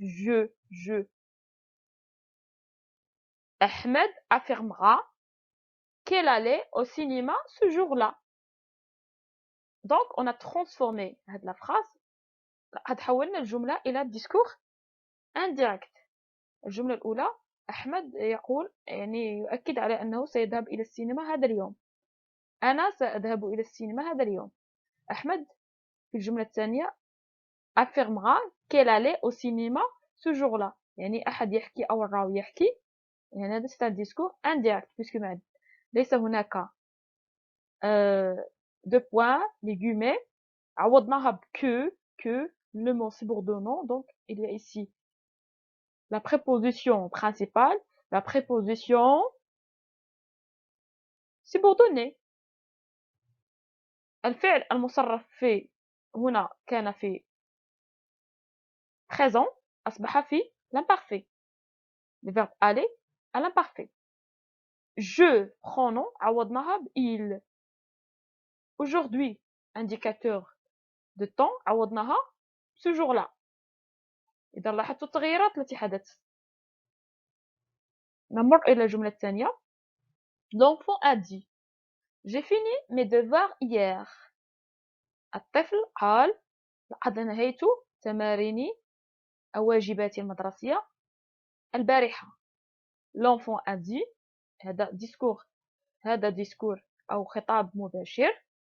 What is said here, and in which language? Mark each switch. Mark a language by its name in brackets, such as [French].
[French] Je. Ahmed affirmera qu'elle allait au cinéma ce jour-là. Donc, on a transformé la phrase [Arabic] حولنا الجملة إلى [French] discours indirect. [Arabic] الجملة الأولى أحمد يقول يعني يؤكد على أنه سيذهب إلى السينما هذا اليوم. أنا سأذهب إلى السينما هذا اليوم. أحمد في الجملة الثانية [French] affirmera qu'elle allait au cinéma ce jour-là. [Arabic] يعني أحد يحكي أو الراوي يحكي يعني هذا [French] c'est un discours indirect puisque [Arabic] ليس هناك [French] deux points les guillemets [Arabic] عوضناها ب [French] que le mot subordonnant donc il y a ici la préposition principale, la préposition subordonnée. [Arabic] الفعل المصرف في هنا كان في présent أصبح في l'imparfait. [French] Le verbe aller à l'imparfait. Je pronom [Arabic] عوضناها ب [French] il. Aujourd'hui indicateur de temps عوضناها ce jour-là. [Arabic] إذا لاحظتوا التغييرات التي حدثت. نمر إلى الجملة الثانية. [French] L'enfant a dit j'ai fini mes devoirs hier. [Arabic] الطفل قال لقد أنهيت تماريني أو واجباتي المدرسية البارحة. [French] L'enfant a dit [Arabic] هذا ديسكور أو خطاب مباشر.